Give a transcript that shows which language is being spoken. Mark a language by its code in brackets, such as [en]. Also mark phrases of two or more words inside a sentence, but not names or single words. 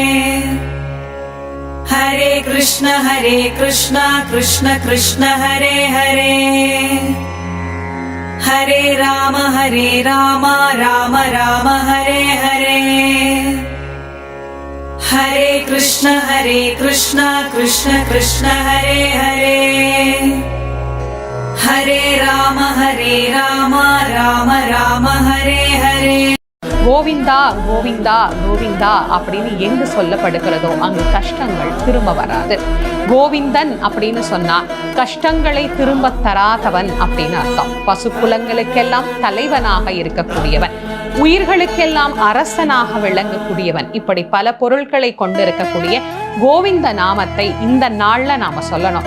[sa] हरे कृष्ण कृष्ण कृष्ण हरे हरे, हरे राम राम राम हरे हरे. हरे कृष्ण कृष्ण कृष्ण हरे हरे, हरे राम राम राम हरे हरे. [ta] கோவிந்தா கோவிந்தா கோவிந்தா அப்படின்னு எங்கு சொல்லப்படுகிறதோ அங்கு கஷ்டங்கள் திரும்ப வராது. கோவிந்தன் அப்படின்னு சொன்னா கஷ்டங்களை திரும்ப தராதவன் அப்படின்னு அர்த்தம். பசுக்குலங்களுக்கெல்லாம் தலைவனாக இருக்கக்கூடியவன், உயிர்களுக்கெல்லாம் அரசனாக விளங்கக்கூடியவன், இப்படி பல பொருட்களை கொண்டிருக்கக்கூடிய கோவிந்த நாமத்தை இந்த நாள்ல நாம சொல்லணும்.